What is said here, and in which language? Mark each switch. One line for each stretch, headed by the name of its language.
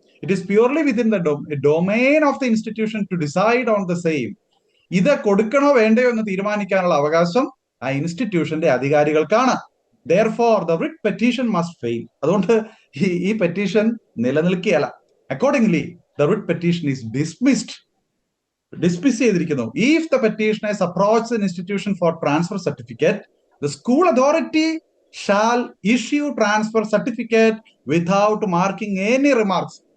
English: It is purely within the domain of the institution to decide on the same.
Malayalam: ഇത് കൊടുക്കണോ വേണ്ടയോ എന്ന് തീരുമാനിക്കാനുള്ള അവകാശം ആ ഇൻസ്റ്റിറ്റ്യൂഷന്റെ അധികാരികൾക്കാണ്.
English: Therefore, the writ petition must fail.
Malayalam: അതുകൊണ്ട് ഈ petition നിലനിൽക്കുകയല്ല.
English: Accordingly, the writ petition is dismissed.
Malayalam: Dismiss ചെയ്തിരിക്കുന്നു.
English: If the petitioners approach an institution for transfer certificate, the school authority shall issue transfer certificate without marking any remarks.